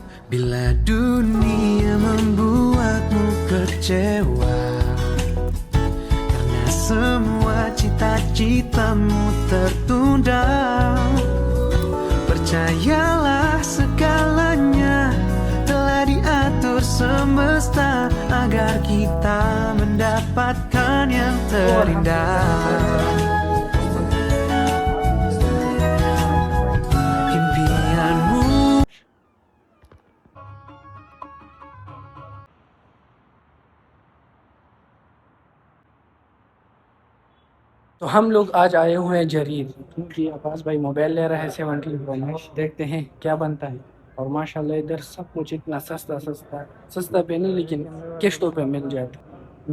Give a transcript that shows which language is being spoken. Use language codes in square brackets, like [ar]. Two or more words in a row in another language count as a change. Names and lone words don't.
[id] Bila dunia membuatmu kecewa, semua cita-citamu tertunda, percayalah segalanya telah diatur semesta agar kita mendapatkan yang terindah. Impianmu. [hi] तो हम लोग आज आए हुए हैं जरीर, क्योंकि अब्बास भाई मोबाइल ले रहा है 17 प्रो मैक्स। देखते हैं क्या बनता है। और माशाल्लाह इधर सब कुछ इतना सस्ता सस्ता, सस्ता पे नहीं लेकिन किश्तों पे मिल जाता है।